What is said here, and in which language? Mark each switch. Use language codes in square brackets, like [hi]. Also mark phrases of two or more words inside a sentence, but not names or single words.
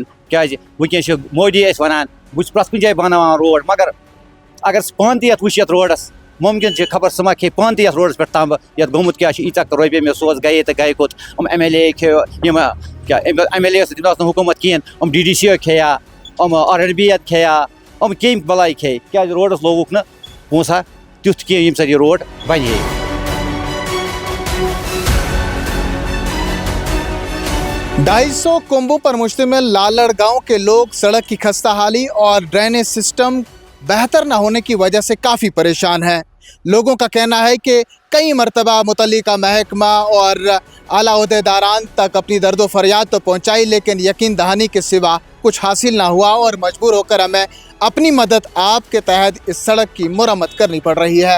[ks] کیٛازِ وٕنکٮ۪ن چھُ مودی اَسہِ ونان بہٕ چھُس پرٛٮ۪تھ کُنہِ جایہِ بناوان روڈ مگر اگر سُہ پانہٕ تہِ یتھ وٕچھ یتھ روڈس ممکن چھِ خبر سُہ ما کھیٚیہِ پانہٕ تہِ یتھ روڈس پٮ۪ٹھ تمبہٕ یتھ گوٚمُت کیٛاہ چھُ ییٖژاہ رۄپیہِ مےٚ سوز گٔیے تہٕ گٔیے کوٚت. MLA کھیٚیو یِم کیٛاہ MLA یس دِنس نہٕ حکوٗمت کِہیٖنۍ, DDC کھیٚیا, RNB کھیٚیا, کیٚمۍ بلاے کھیٚیہِ کیٛازِ روڈس لوگُکھ نہٕ پونٛسہٕ تیُتھ کینٛہہ ییٚمہِ سۭتۍ یہِ روڈ بنہِ ہے. [ur] 250 کنبوں پر مشتمل لالڑ گاؤں کے لوگ سڑک کی خستہ حالی اور ڈرینیج سسٹم بہتر نہ ہونے کی وجہ سے کافی پریشان ہیں. لوگوں کا کہنا ہے کہ کئی مرتبہ متعلقہ محکمہ اور اعلیٰ عہدیداران تک اپنی درد و فریاد تو پہنچائی لیکن یقین دہانی کے سوا کچھ حاصل نہ ہوا اور مجبور ہو کر ہمیں اپنی مدد آپ کے تحت اس سڑک کی مرمت کرنی پڑ رہی ہے.